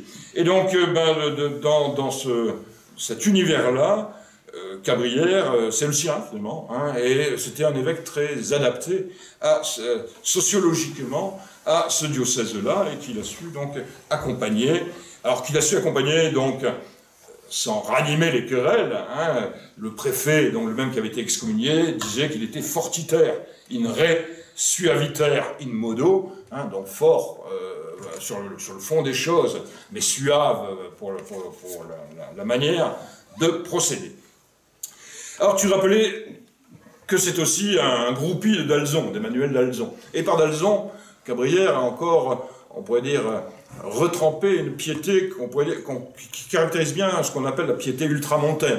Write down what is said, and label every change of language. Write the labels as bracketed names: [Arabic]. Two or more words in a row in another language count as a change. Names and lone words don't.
[French] Et donc, dans cet univers-là, Cabrières, c'est le sien, finalement, et c'était un évêque très adapté sociologiquement à ce diocèse-là, et qu'il a su donc accompagner. Alors qu'il a su accompagner, donc, sans ranimer les querelles, le préfet, donc le même qui avait été excommunié, disait qu'il était [Latin] fortiter, in re suaviter in modo, [French] donc fort sur le fond des choses, mais suave pour la manière de procéder. Alors tu rappelais que c'est aussi un groupie de Dalzon, d'Emmanuel Dalzon. Et par Dalzon, Cabrières a encore, on pourrait dire, retrempé une piété qui caractérise bien ce qu'on appelle la piété ultramontaine.